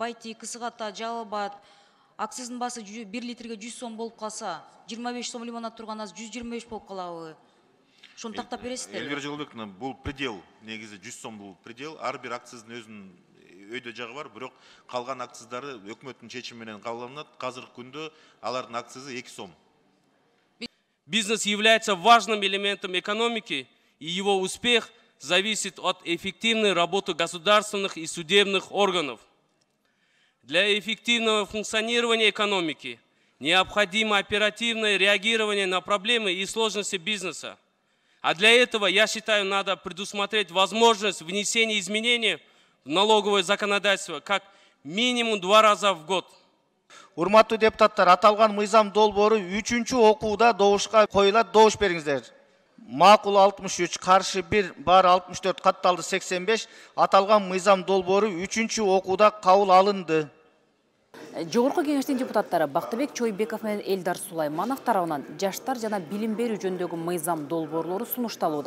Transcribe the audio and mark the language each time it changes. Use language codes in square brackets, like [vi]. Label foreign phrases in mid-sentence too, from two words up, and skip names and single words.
[ky] Байти, кысыгата, жалбат, акциздин баасы 1 литрге 100 сом болуп калса, 25 сом лимонад турган аз 125 болуп калабы? Шуну тактап бересиздерби? Элвира Жолдоковна, бул предел, негизи 100 сом бул предел. Ар бир акциздин өзүнүн өйдө жагы бар, бирок калган акциздары өкмөттүн чечими менен кабылданат. Азыркы күндө алардын акцизи 2 сом. [ru] Бизнес является важным элементом экономики, и его успех зависит от эффективной работы государственных и судебных органов. Для эффективного функционирования экономики необходимо оперативное реагирование на проблемы и сложности бизнеса. А для этого, я считаю, надо предусмотреть возможность внесения изменений в налоговое законодательство как минимум 2 раза в год. [ky] Урматтуу депутаттар, аталган мыйзам долбоору 3-чү окууда добушка коюлат. Добуш бериңиздер. Макул 63, каршы 1, бар 64, катталды 85. Аталган мыйзам долбоору 3-чү окууда кабыл алынды. Жогорку кеңештин депутаттары Бактыбек Чойбеков менен Элдар Сулайманов тарабынан жаштар жана билим берүү жөнүндөгү мыйзам долбоорлору сунушталууда.